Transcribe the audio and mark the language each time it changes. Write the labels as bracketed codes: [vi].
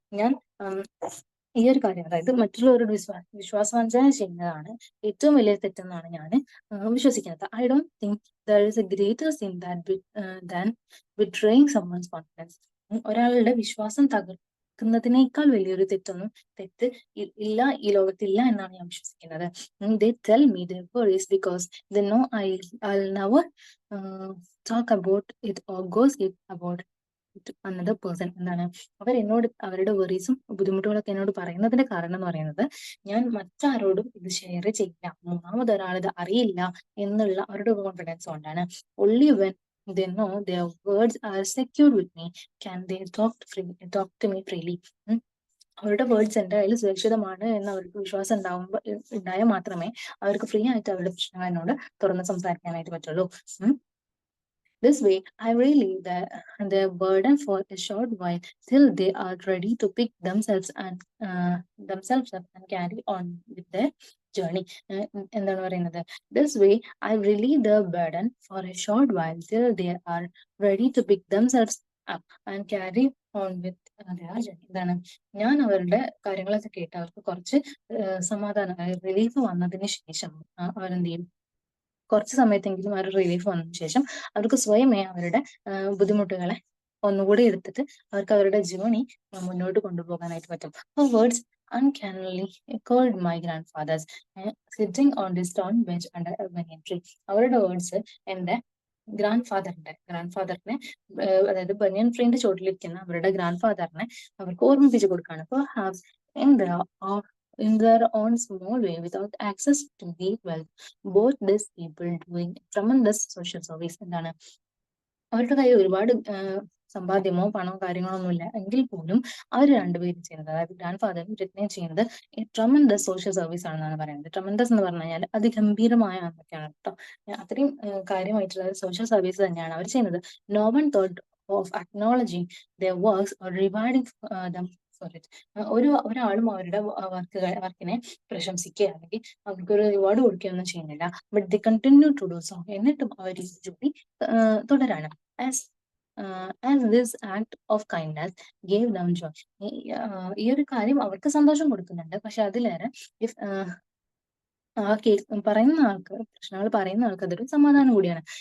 [ml] ഞാൻ ഈ ഒരു കാര്യം, അതായത് മറ്റുള്ളവരോട് വിശ്വാസവഞ്ചന ചെയ്യുന്നതാണ് ഏറ്റവും വലിയ തെറ്റെന്നാണ് ഞാൻ വിശ്വസിക്കുന്നത്. [en] I don't think there is a greater sin than betraying someone's confidence. [ml] ഒരാളുടെ വിശ്വാസം തകർക്കുന്നതിനേക്കാൾ വലിയൊരു തെറ്റ് ഇല്ല, ഈ ലോകത്തില്ല എന്നാണ് ഞാൻ വിശ്വസിക്കുന്നത്. [en] They tell me their worries because they know I'll never talk about it or gossip about another person. [ml] എന്താണ്? അവരെന്നോട് അവരുടെ വെറീസും ബുദ്ധിമുട്ടുകളൊക്കെ എന്നോട് പറയുന്നതിന്റെ കാരണം എന്ന് പറയുന്നത്, ഞാൻ മറ്റാരോടും ഇത് ഷെയർ ചെയ്യില്ല, മൂന്നാമതൊരാൾ ഇത് അറിയില്ല എന്നുള്ള അവരുടെ കോൺഫിഡൻസ് കൊണ്ടാണ്. [en] only when they know their words are secure with me can they talk to me freely. [ml] അവരുടെ വേർഡ്സ് എൻ്റെ കയ്യിൽ സുരക്ഷിതമാണ് എന്ന് അവർക്ക് വിശ്വാസം ഉണ്ടായാൽ മാത്രമേ അവർക്ക് ഫ്രീ ആയിട്ട് അവരുടെ പ്രശ്നങ്ങൾ എന്നോട് തുറന്ന് സംസാരിക്കാനായിട്ട് പറ്റുള്ളൂ. [en] This way, I relieve their burden for a short while till they are ready to pick themselves up and carry on with their journey. [ml] എന്താണ് പറയുന്നത്? [en] This way, I relieve their burden for a short while till they are ready to pick themselves up and carry on with their journey. [ml] എന്താണ്? ഞാൻ അവരുടെ കാര്യങ്ങളൊക്കെ കേട്ട് അവർക്ക് കുറച്ച് സമാധാനം, റിലീഫ് വന്നതിന് ശേഷം അവരെന്ത് ചെയ്യും? കുറച്ച് സമയത്തെങ്കിലും ആ ഒരു റിലീഫ് വന്നതിന് ശേഷം അവർക്ക് സ്വയമേ അവരുടെ ബുദ്ധിമുട്ടുകളെ ഒന്നുകൂടി എടുത്തിട്ട് അവർക്ക് അവരുടെ ജേണി മുന്നോട്ട് കൊണ്ടുപോകാനായിട്ട് പറ്റും. [en] Words uncannily echoed my grandfather's sitting on the stone bench under a banyan tree. [ml] അവരുടെ വേർഡ്സ് എന്റെ ഗ്രാൻഡ് ഫാദറിനെ അതായത് ബനിയൻ ട്രീന്റെ ചോട്ടിലിരിക്കുന്ന അവരുടെ ഗ്രാൻഡ് ഫാദറിനെ അവർക്ക് ഓർമ്മിപ്പിച്ചു കൊടുക്കുകയാണ്. [en] Perhaps in their in their own small way, without access to deep wealth, both these people doing tremendous social service. [ml] എന്താണ്, അവരുടെ കയ്യിൽ ഒരുപാട് സമ്പാദ്യമോ പണമോ കാര്യങ്ങളോ ഒന്നുമില്ല എങ്കിൽ പോലും അവർ രണ്ടുപേരും ചെയ്യുന്നത്, അതായത് ഗ്രാൻഡ് ഫാദറും രത്നയും ചെയ്യുന്നത് ട്രമൻഡസ് സോഷ്യൽ സർവീസ് ആണെന്നാണ് പറയുന്നത്. ട്രമൻഡസ് എന്ന് പറഞ്ഞു കഴിഞ്ഞാൽ അതിഗംഭീരമായ എന്നൊക്കെയാണ് കേട്ടോ. അത്രയും കാര്യമായിട്ടുള്ള സോഷ്യൽ സർവീസ് തന്നെയാണ് അവർ ചെയ്യുന്നത്. [en] No one thought of acknowledging their works or rewarding them for it. [ml] ഒരാളും അവരുടെ വർക്കിനെ പ്രശംസിക്കുക അല്ലെങ്കിൽ അവർക്കൊരു റിവാർഡ് കൊടുക്കുകയൊന്നും ചെയ്യുന്നില്ല. [en] But they continue to do so. [ml] എന്നിട്ടും അവർ ഈ ജോലി തുടരാണ്. [en] As this act of kindness gave them joy. [ml] ഈ ഒരു കാര്യം അവർക്ക് സന്തോഷം കൊടുക്കുന്നുണ്ട്. പക്ഷെ അതിലേറെ ഇഫ് പറയുന്ന ആൾക്ക്, പ്രശ്നങ്ങൾ പറയുന്ന ആൾക്ക് അതൊരു സമാധാനം കൂടിയാണ്.